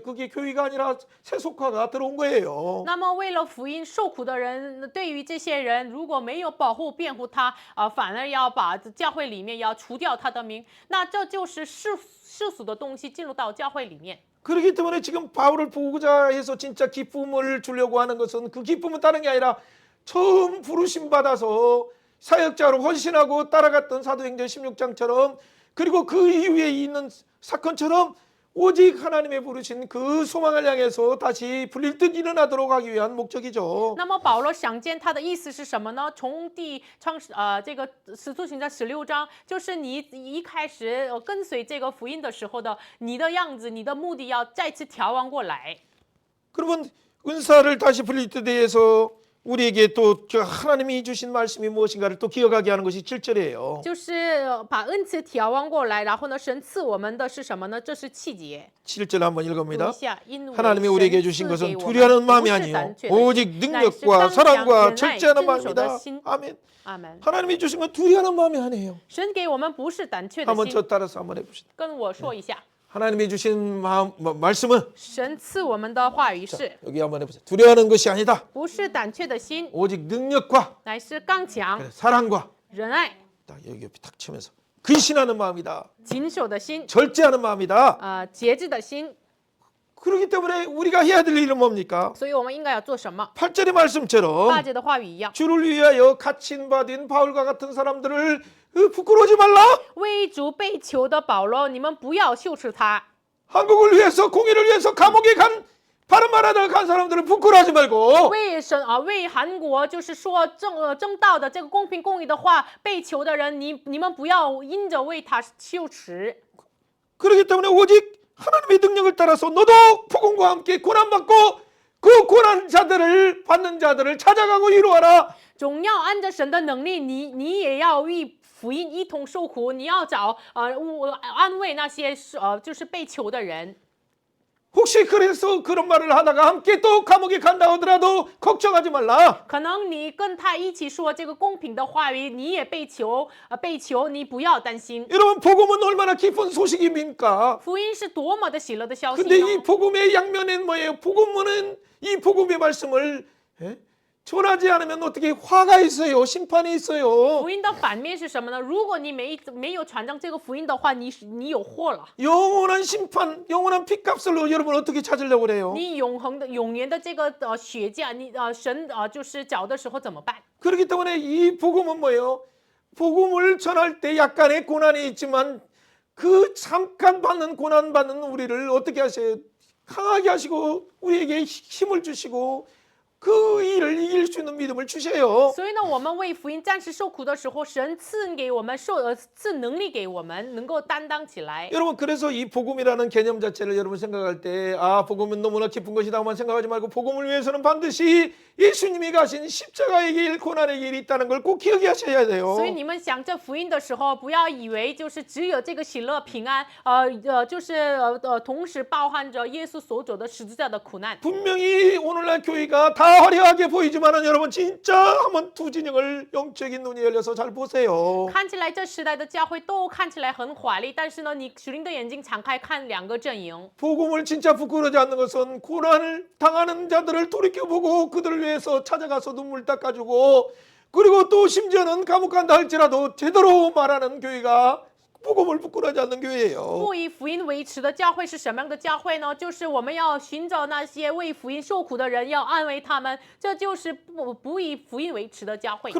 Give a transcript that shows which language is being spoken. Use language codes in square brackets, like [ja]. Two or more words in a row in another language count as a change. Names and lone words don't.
[ko] 그게 교회가 아니라 세속화가 들어온 거예요. [zh] 那么为了福音受苦的人，对于这些人如果没有保护辩护他，反而要把教会里面要除掉他的名，那这就是世俗的东西进入到教会里面。 [ko] 그렇기 때문에 지금 바울을 보고자 해서 진짜 기쁨을 주려고 하는 것은 그 기쁨은 다른 게 아니라 처음 부르심 받아서 사역자로 헌신하고 따라갔던 사도행전 16장처럼 그리고 그 이후에 있는 사건처럼 오직 하나님의 부르신 그 소망을 향해서 다시 불릴 듯 일어나도록 하기 위한 목적이죠. [zh] 那么保罗想见他的意思是什么呢？从这个使徒行传16章，就是你一开始跟随这个福音的时候的你的样子，你的目的要再次调完过来。 [ko] 그러면 은사를 다시 불릴 때 대해서 우리에게 또 하나님이 주신 말씀이 무엇인가를 또 기억하게 하는 것이 7절이에요. [zh] 就是把恩赐调完过来，然后呢，神赐我们的是什么呢？这是气节。 [ko] 7절 한번 [zh] 读 [ko] 읽어봅니다. [zh] 一下，因为 [ko] 하나님이 우리에게 [zh] 神 [ko] 주신 [zh] 赐 [ko] 것은 [zh] 给我们 [ko] 두려워하는 [zh] 不 [ko] 마음이 [zh] 是 [ko] 아니요 [zh] 胆怯的 [ko] 오직 [zh] 心，乃是 [ko] 능력과 [zh] 刚强、 [ko] 사랑과 [zh] 忍耐、 [ko] 절제하는 [zh] 遵守的 [ko] 마음이다. [zh] 心。 [ko] 아멘. [zh] 阿门。 [ko] 하나님이 주신 건 두려워하는 마음이 아니에요. [zh] 神给我们不是胆怯的 [ko] 한번 [zh] 心， [ko] 저 따라서 한번 해봅시다. [zh] 跟我说一下， [ko] 하나님이 주신 말씀은 [zh] 神赐我们的话语是， [ko] 여기 한번 해보세요. 두려워하는 것이 아니다. [zh] 不是胆怯的心， [ko] 오직 능력과 [zh] 乃是刚强、 [ko] 사랑과 [zh] 仁爱、 [ko] 딱 여기 옆에 탁 치면서 근신하는 마음이다. [zh] 谨守的心， [ko] 절제하는 마음이다. [zh] 节制的心。 [ko] 그렇기 때문에 우리가 해야 될 일은 뭡니까? [zh] 所以我们应该要做什么？ [ko] 8절의 말씀처럼 [zh] 8节的话语一样， [ko] 주를 위하여 갇힌 바된 바울과 같은 사람들을 부끄러워하지 말라. [zh] 为主被囚的保罗，你们不要羞耻他。 [ko] 한국을 위해서 공의를 위해서 감옥에 간 바른 말하다가 간 사람들은 부끄러워하지 말고 [zh] 为韩国就是说正道的这个公平公义的话，被囚的人，你们不要因着为他羞耻。 [ko] 그렇기 때문에 오직 하나님의 능력을 따라서 너도 복음과 함께 고난받고 그 고난자들을 받는 자들을 찾아가고 이루어라. [zh] 总要按着神的能力，你也要与福音一同受苦，你要找安慰那些就是被囚的人。 [ko] 혹시 그래서 그런 말을 하다가 함께 또 감옥에 간다 하더라도 걱정하지 말라. [zh] 可能你跟他一起说这个公平的话语，你也被囚，你不要担心。 [ko] 여러분 복음은 얼마나 기쁜 소식입니까? [zh] 福音是多么的喜乐的消息 [ko] 근데 이 [zh] 呢？ [ko] 복음의 양면엔 뭐예요? 복음은 이 복음의 말씀을 전하지 않으면 어떻게 화가 있어요? 심판이 있어요. [zh] 福音的反面是什么呢？如果你没有传扬这个福音的话，你有祸了。 [ko] 영원한 심판, 영원한 핏값을 여러분 어떻게 찾으려고 그래요? [zh] 你永远的这个血价，你神就是缴的时候怎么办？ [ko] 그렇기 때문에 이 복음은 뭐예요? 복음을 전할 때 약간의 고난이 있지만 그 잠깐 받는 고난 받는 우리를 어떻게 하세요? 강하게 하시고 우리에게 힘을 주시고 그 일을 이길 수 있는 믿음을 주세요. [zh] 所以呢，我们为福音暂时受苦的时候，神赐给我们赐能力给我们，能够担当起来。 [ko] 여러분 그래서 이 복음이라는 개념 자체를 여러분 생각할 때 복음은 너무나 기쁜 것이다만 생각하지 말고 복음을 위해서는 반드시 예수님이 가신 십자가의 길 고난의 길이 있다는 걸 꼭 기억해 하셔야 돼요. [zh] 所以你们想这福音的时候，不要以为就是只有这个喜乐平安，就是同时包含着耶稣所走的十字架的苦难。 [ko] 분명히 오늘날 교회가 다 화려하게 보이지만은 여러분 진짜 한번 두 진영을 영적인 눈이 열려서 잘 보세요. [zh] 看起来这时代的教会都看起来很华丽，但是呢，你属灵的眼睛敞开看两个阵营。 [ko] 복음을 진짜 부끄러워하지 않는 것은 고난을 당하는 자들을 돌이켜보고 그들을 위해서 찾아가서 눈물 닦아주고 그리고 또 심지어는 감옥 간다 할지라도 제대로 말하는 교회가 복음을 부끄러워하지 않는 교회예요. [zh] 不以福音为耻的教会是什么样的教会呢？就是我们要寻找那些为福音受苦的人，要安慰他们，这就是不以福音为耻的教会。